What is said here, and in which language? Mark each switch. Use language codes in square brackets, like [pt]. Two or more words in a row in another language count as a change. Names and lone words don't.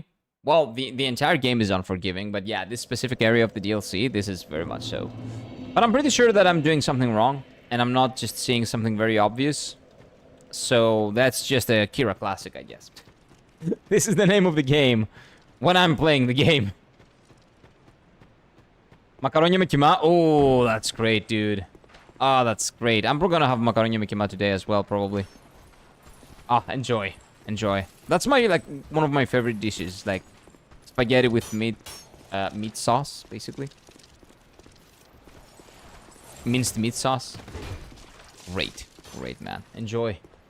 [en] Well, the entire game is unforgiving, but yeah, this specific area of the DLC, this is very much so. But I'm pretty sure that I'm doing something wrong, and I'm not just seeing something very obvious. So that's just a Kira classic, I guess. This is the name of the game when I'm playing the game. [el] Μακαρόνια με κιμά. [en] Oh, that's great, dude. Oh, that's great. I'm probably gonna have [el] μακαρόνια με κιμά [en] today as well, probably. Ah, enjoy. Enjoy. That's my, like, one of my favorite dishes. Like, spaghetti with meat sauce, basically. Minced meat sauce. Great. Great, man. Enjoy.